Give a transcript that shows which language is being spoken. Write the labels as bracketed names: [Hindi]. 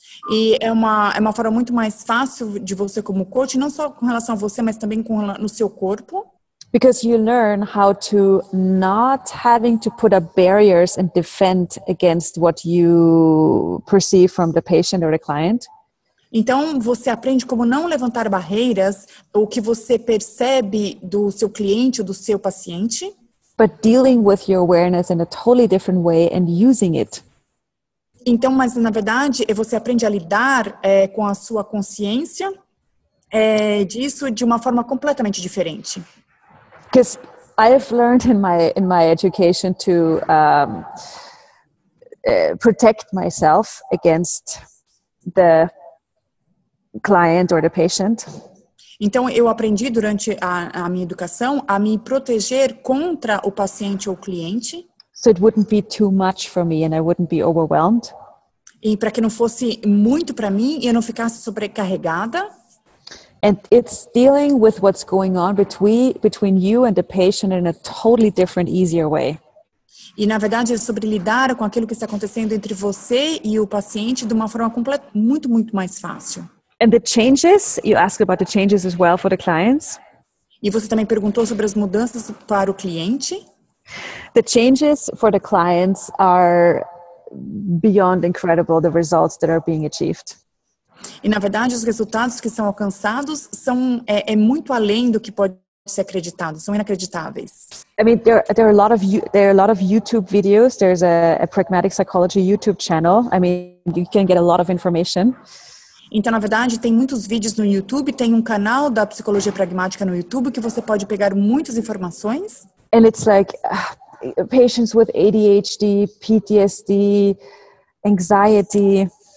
[Portuguese] E é uma forma muito mais fácil de você como coach, não só com relação a você, mas também no seu corpo. [English] Because you learn how to not having to put up barriers and defend against what you perceive from the patient or the client. [Portuguese] Então, você aprende como não levantar barreiras, o que você percebe do seu cliente ou do seu paciente. [English] But dealing with your awareness in a totally different way and using it. [Portuguese] Então, mas na verdade, você aprende a lidar com a sua consciência disso de uma forma completamente diferente. [English] Because I have learned in my education to protect myself against the client or the patient. [Portuguese] Então, eu aprendi durante a minha educação a me proteger contra o paciente ou cliente. [English] So it wouldn't be too much for me and I wouldn't be overwhelmed. [Portuguese] E para que não fosse muito para mim e eu não ficasse sobrecarregada. [English] And it's dealing with what's going on between you and the patient in a totally different, easier way. [Portuguese] E na verdade é sobre lidar com aquilo que está acontecendo entre você e o paciente de uma forma muito, muito mais fácil. [English] And the changes, you asked about the changes as well for the clients. [Portuguese] E você também perguntou sobre as mudanças para o cliente. [English] The changes for the clients are beyond incredible, the results that are being achieved. [Portuguese] E na verdade os resultados que são alcançados são muito além do que pode ser acreditado, são inacreditáveis. [English] I mean, there are a lot of YouTube videos. There's a Pragmatic Psychology YouTube channel. I mean, you can get a lot of information. [Portuguese] Então, na verdade, tem muitos vídeos no YouTube, tem um canal da Psicologia Pragmática no YouTube que você pode pegar muitas informações. [English] And it's like patients with ADHD, PTSD, anxiety.